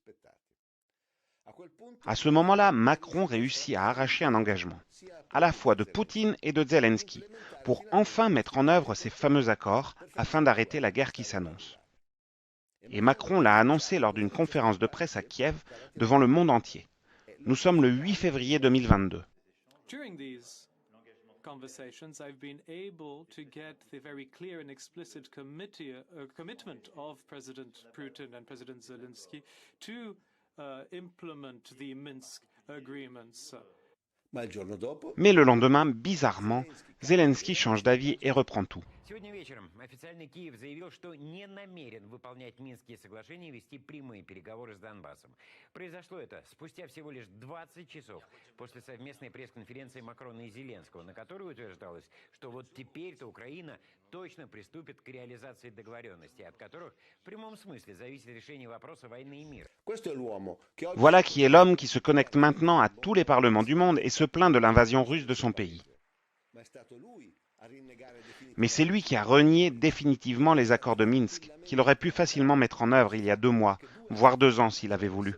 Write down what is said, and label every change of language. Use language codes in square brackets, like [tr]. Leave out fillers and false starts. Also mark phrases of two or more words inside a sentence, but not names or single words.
[fr] À ce moment-là, Macron réussit à arracher un engagement, à la fois de Poutine et de Zelensky, pour enfin mettre en œuvre ces fameux accords afin d'arrêter la guerre qui s'annonce. Et Macron l'a annoncé lors d'une conférence de presse à Kiev devant le monde entier. Nous sommes le 8 février 2022. [en] Conversations, I've been able to get the very clear and explicit commitment of President Putin and President Zelensky to implement the Minsk agreements. [fr] Mais le lendemain, bizarrement, Zelensky change d'avis et reprend tout. [ru] Сегодня вечером официальный Киев заявил, что не намерен выполнять Минские соглашения и вести прямые переговоры с Донбассом. Произошло это спустя всего лишь 20 часов после совместной пресс-конференции Макрона и Зеленского, на которой утверждалось, что вот теперь-то Украина точно приступит к реализации договоренностей, от которых в прямом смысле зависит решение вопроса войны и мира. [fr] Voilà qui est l'homme qui se connecte maintenant à tous les parlements du monde et se plaint de l'invasion russe de son pays. Mais c'est lui qui a renié définitivement les accords de Minsk, qu'il aurait pu facilement mettre en œuvre il y a 2 mois, voire 2 ans s'il avait voulu.